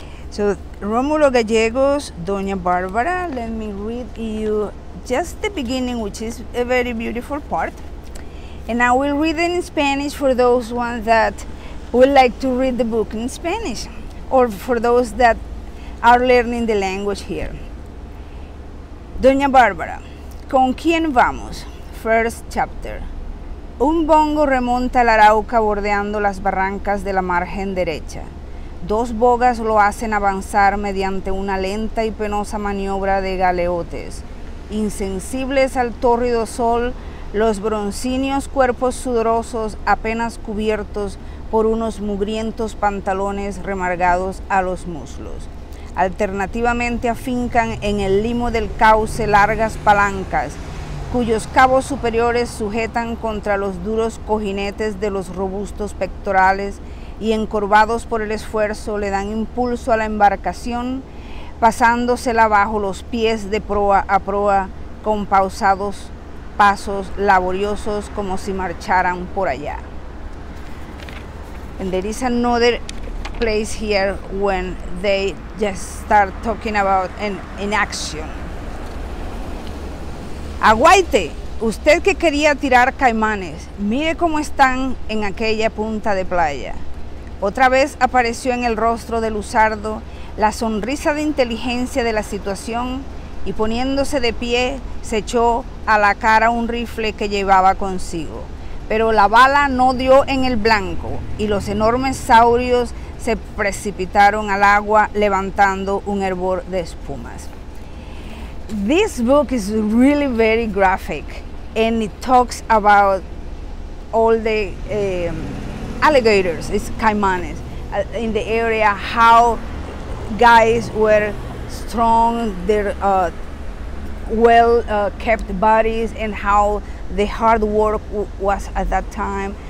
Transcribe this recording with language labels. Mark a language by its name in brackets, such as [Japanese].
[English] So Rómulo Gallego's Doña Bárbara, let me read you just the beginning, which is a very beautiful part, and I will read it in Spanish for those ones that would like to read the book in Spanish, or for those that are learning the language here. [Spanish] Doña Bárbara, ¿con quién vamos? [English] First chapter. [Spanish] Un bongo remonta el Arauca bordeando las barrancas de la margen derecha. Dos bogas lo hacen avanzar mediante una lenta y penosa maniobra de galeotes. Insensibles al tórrido sol, los broncíneos cuerpos sudorosos apenas cubiertos por unos mugrientos pantalones remargados a los muslos. Alternativamente afincan en el limo del cauce largas palancas, cuyos cabos superiores sujetan contra los duros cojinetes de los robustos pectorales y, encorvados por el esfuerzo, le dan impulso a la embarcación, pasándosela bajo los pies de proa a proa con pausados pasos laboriosos, como si marcharan por allá. [English] And there is another place here when they just start talking about an action. [Spanish] Aguaite, usted que quería tirar caimanes, mire cómo están en aquella punta de playa. Otra vez apareció en el rostro de Luzardo la sonrisa de inteligencia de la situación, y poniéndose de pie se echó a la cara un rifle que llevaba consigo. Pero la bala no dio en el blanco y los enormes saurios se precipitaron al agua levantando un hervor de espumas. [English] This book is really very graphic, and it talks about all the alligators, it's caimanes, in the area, how guys were strong, their well-kept bodies, and how the hard work was at that time.